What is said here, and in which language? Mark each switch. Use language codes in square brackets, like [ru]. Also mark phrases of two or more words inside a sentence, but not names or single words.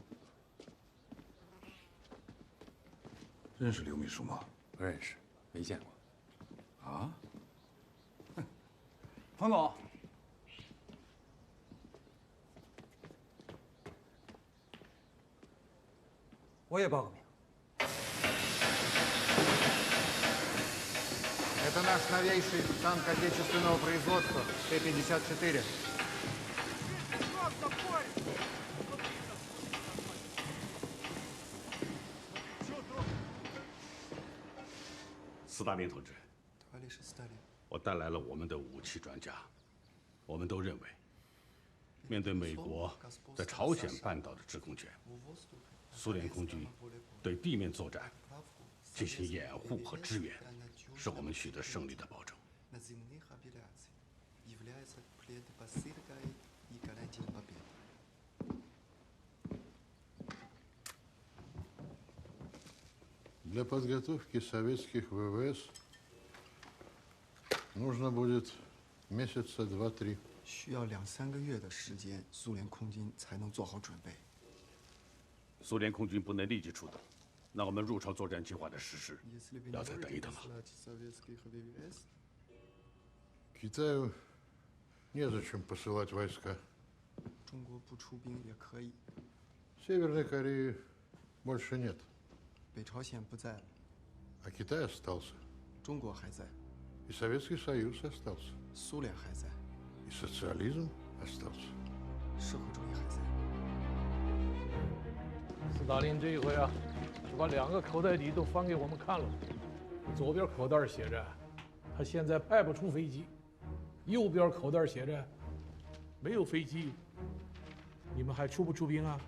[zh] 认识刘秘书吗？不认识，没见过。啊？彭总。我也报个名。 [ru] Это наш новейший танк отечественного производства Т-54. [zh] 斯大林同志，我带来了我们的武器专家，我们都认为，面对美国在朝鲜半岛的制空权，苏联空军对地面作战进行掩护和支援，是我们取得胜利的保证。 [ru] Для подготовки советских ВВС нужно будет месяца 2-3. [zh] 需要2-3个月的时间，苏联空军才能做好准备。苏联空军不能立即出动，那我们入朝作战计划的实施要再等一等了。 [ru] Китаю незачем посылать войска. [zh] 中国不出兵也可以。 [ru] Северной Кореи больше нет. [zh] 北朝鲜不在了， [ru] А Китай остался. [zh] 中国还在， [ru] И Советский Союз остался. [zh] 苏联还在， [ru] И социализм остался. [zh] 社会主义还在。斯大林这一回啊，是把2个口袋底都翻给我们看了。左边口袋写着他现在派不出飞机，右边口袋写着没有飞机，你们还出不出兵啊？